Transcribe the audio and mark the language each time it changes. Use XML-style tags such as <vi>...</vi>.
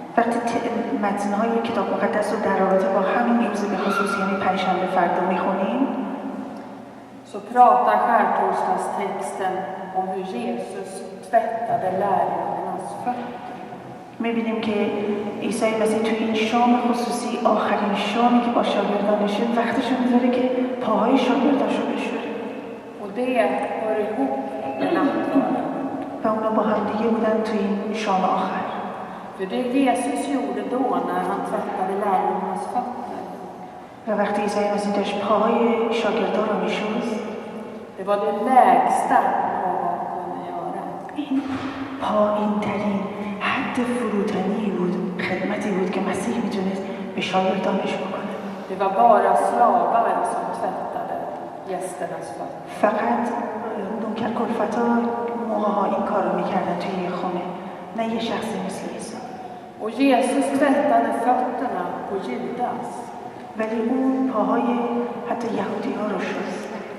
<fa>وقتی متن‌های کتاب مقدس رو در رابطه با همین روز به خصوص یعنی پنجشنبه فردا میخونیم</fa> <sv>så pratar skärtorsdagstexten om hur Jesus tvättade lärjungarnas fötter.</sv> <fa>میبینیم که عیسی مسیح توی این شام خصوصی آخرین شامی که با شاگردانشه وقتش رو میذاره که پاهای شاگرداش رو بشوره.</fa> <sv>Och det hör ihop med nattvarden.</sv> <fa>و اونا با هم دیگه بودن توی این شام آخر.</fa> <sv>För det Jesus gjorde då när han tvättade lärjungarnas fötter.</sv> <fa>و وقتی عیسی مسیح داشت پاهای شاگردان رو میشست</fa> <sv>Det var det lägsta någon kunde göra.</sv> <fa>این پایین ترین حد فروتنی بود، خدمتی بود که مسیح میتونست به شاگردانش بکنه.</fa> <sv>Det var bara slavar som tvättade gästernas fötter.</sv> <fa>فقط نوکر کلفتا موقعها این کار رو میکردن توی یه خونه، نه یه شخصی مثل عیسی.</fa> <sv>Och Jesus tvättade fötterna på Judas.</sv> <fa>ولی اون پاهای حتی یهودی ها رو شست.</fa>